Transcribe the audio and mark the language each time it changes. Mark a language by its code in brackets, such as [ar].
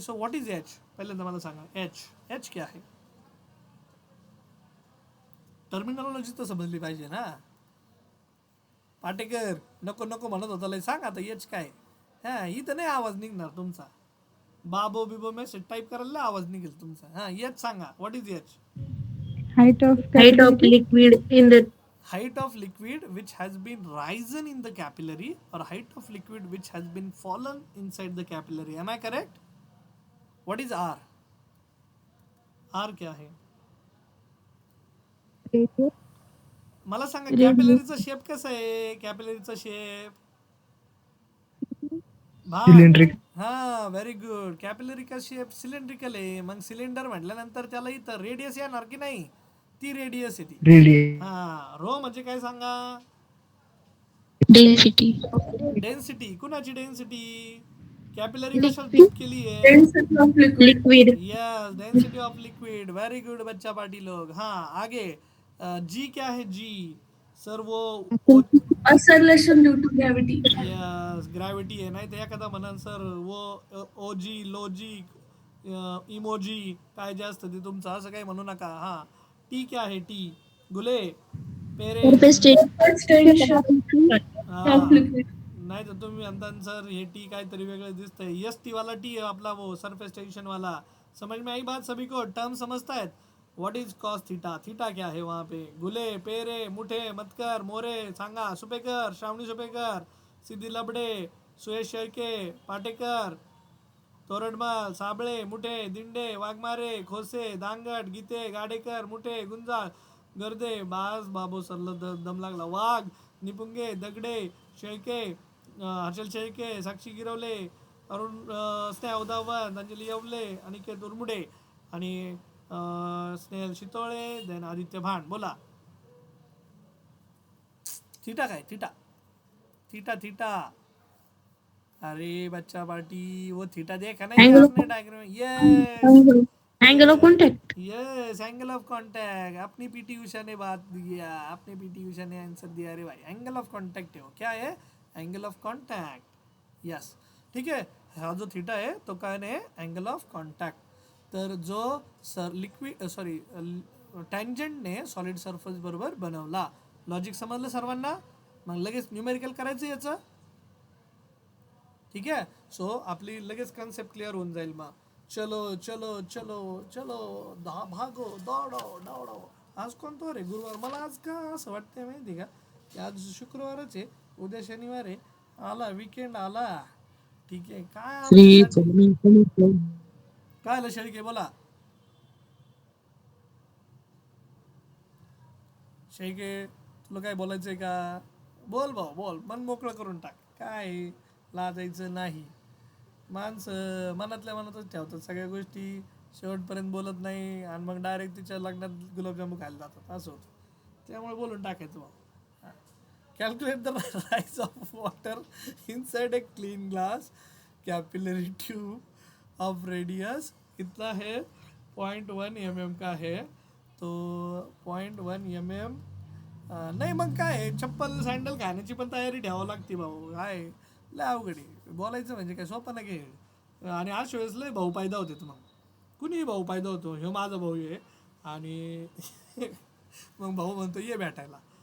[mr] So what is H, पहिल्यांदा मला सांगा एच. एच क्या आहे, टर्मिनॉलॉजी तर समजली पाहिजे ना पाटेकर. नको नको म्हणत होता लय, सांग आता एच काय. हां, इथं नाही आवाज निघणार तुमचा, बाबो बिबो मेसेज टाईप करायला आवाज निघेल तुमचा. हां, एच सांगा, [en] What is H. Height of height of capillary. liquid in the Height of liquid which has been risen in the capillary, or height of liquid which has been fallen inside the capillary. Am I correct? What is R? [hi] R क्या है, [en] Radius. [mr] मला सांगा. [en] Radius. [mr] कॅपिलरीचा shape कसा आहे, कॅपिलरीचा shape [en] Cylindric. [mr] हा very good. Capillary का shape cylindrical आहे. मग सिलेंडर म्हटल्यानंतर त्याला इथं रेडियस येणार की नाही, ती रेडियस आहे ती. [en] Radius. [mr] हा, रो म्हणजे काय सांगा, [en] density density. [mr] कुणाची डेन्सिटी, कॅपिलरी कशाला टिप केली आहे, [en] density of liquid yes, density of liquid. Very good बच्चा party लोग. [hi] हाँ आगे, जी क्या है, जी सर वो [en] acceleration due to gravity [mr] yes gravity आहे. नाही तर एखादा म्हणन सर वो ओजी लॉजिक इमोजी काय जे असतं ते तुमचं, असं काही म्हणू नका. [hi] हां, टी क्या है, टी गुले पेरे. [en] surface tension हां, of liquid [mr] नाही तर तुम्ही म्हणता सर हे टी काहीतरी वेगळं दिसतंय. [hi] यस टी वाला टी है आपला, वो सरफेस टेंशन वाला. समझ में आई बात सभी को, टर्म समझता है. [en] what is cos theta, [hi] theta क्या है वहाँ पे, गुले पेरे मुठे मतकर मोरे सांगा. [mr] सुपेकर, श्रावणी सुपेकर, सिद्धी लबडे, सुयश शेळके, पाटेकर, तोरडमाल, साबळे, मुठे, दिंडे, वाघमारे, खोसे, दांगट, गीते, गाडेकर, मुठे, गुंजाळ, गर्दे, बास बाबो सरला दम लागला. वाघ, निपुंगे, दगडे, शेळके, हर्षल शेळके, साक्षी गिरवले, अरुण स्नेहा उदावत, अंजली येवले, अनिकेत उर्मुडे आणि स्नेहल शितोळे, देन आदित्य भांड. बोला थीटा काय, थीटा थीटा थीटा. [hi] अरे बच्चा पार्टी, वो थीटा देखा नहीं [en] Angle of- [hi] आपने diagram. Yes [en] angle of contact yes, angle of contact. [hi] अपनी पीटी उषा ने बात दिया, अपने पीटी उषा ने आंसर दिया. अरे भाई, एंगल ऑफ कांटेक्ट है वो, क्या है, एंगल ऑफ कांटेक्ट. यस, ठीक है. [mr] हा जो थीटा आहे तो काय नाही, एंगल ऑफ कॉन्टॅक्ट. तर जो sir liquid sorry टँजंटने solid surface बरोबर बनवला. लॉजिक समजलं सर्वांना. मग लगेच न्यूमेरिकल करायचं याचं, ठीक आहे. सो आपली लगेच कन्सेप्ट क्लिअर होऊन जाईल. मग [hi] चलो चलो चलो चलो, भागो दौडो दौडो. [mr] आज कोणतो रे, गुरुवार. मला आज का असं वाटतंय माहिती का, की आज शुक्रवारच आहे, उद्या शनिवार आहे, आला विकेंड आला. ठीक आहे. काय श्री आमच्यासाठी चरण काय आलं शेळके, बोला शेळके, तुला काय बोलायचंय का, बोल भाऊ बोल, मन मोकळं करून टाक. काय लाजायचं नाही. माणसं मनातल्या मनातच ठेवतात सगळ्या गोष्टी, शेवटपर्यंत बोलत नाही आणि मग डायरेक्ट तिच्या लग्नात गुलाबजामू खायला जातात, असं होतं. त्यामुळे बोलून टाकायचं भाऊ. [en] calculate the rise of water inside a clean glass capillary tube of radius [hi] कितना है, [en] 0.1 mm का है. [mr] तो 0.1 mm नाही. मग काय, चप्पल सँडल खाण्याची पण तयारी ठेवावं लागते भाऊ. काय लय अवघड आहे बोलायचं म्हणजे, काय सोपं ना घे. आणि अशा वेळेस लय भाऊ फायदा होते. मग कुणीही भाऊ फायदा होतो. ह्यो माझा भाऊ आहे आणि मग भाऊ म्हणतो ये भेटायला.